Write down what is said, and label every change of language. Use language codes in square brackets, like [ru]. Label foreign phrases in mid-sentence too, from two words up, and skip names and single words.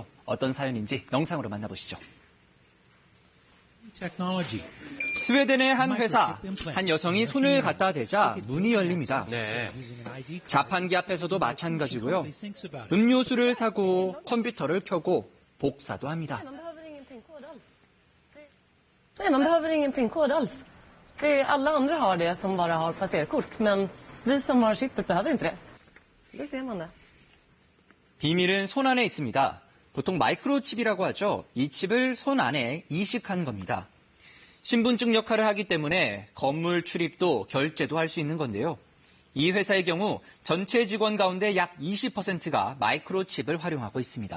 [ko] 어떤 사연인지 영상으로 만나보시죠. 스웨덴의 한 회사, 한 여성이 손을 갖다 대자 문이 열립니다. 네. 자판기 앞에서도 마찬가지고요. 음료수를 사고 컴퓨터를 켜고 복사도 합니다. [sv] Man behöver ingen PIN-kod alls. Alla andra har det som bara har passerkort, men vi som har chippet behöver inte det. Det ser man det. [ko] 비밀은 손 안에 있습니다. 보통 마이크로칩이라고 하죠. 이 칩을 손 안에 이식한 겁니다. 신분증 역할을 하기 때문에 건물 출입도 결제도 할 수 있는 건데요. 이 회사의 경우 전체 직원 가운데 약 20%가 마이크로칩을 활용하고 있습니다.